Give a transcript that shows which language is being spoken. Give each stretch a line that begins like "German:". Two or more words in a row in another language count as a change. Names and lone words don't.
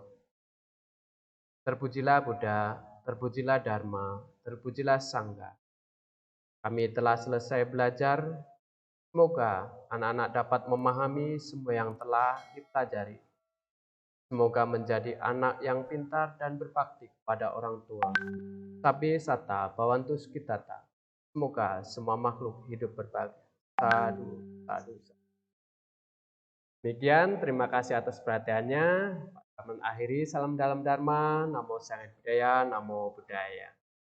Indonesian: Terpujilah Buddha, terpujilah Dharma, terpujilah Sangha. Kami telah selesai belajar. Semoga anak-anak dapat memahami semua yang telah dipelajari. Semoga menjadi anak yang pintar dan berbakti kepada orang tua.
Pali: Sabi sata bhavantu sukhitata.
Indonesian: Semoga semua makhluk hidup berbahagia.
Pali: Sadu, sadu, sadu.
Indonesian: Demikian, terima kasih atas perhatiannya. Kami akhiri salam dalam Dharma.
Pali: Namo Sangha Buddhaya, Namo Buddhaya.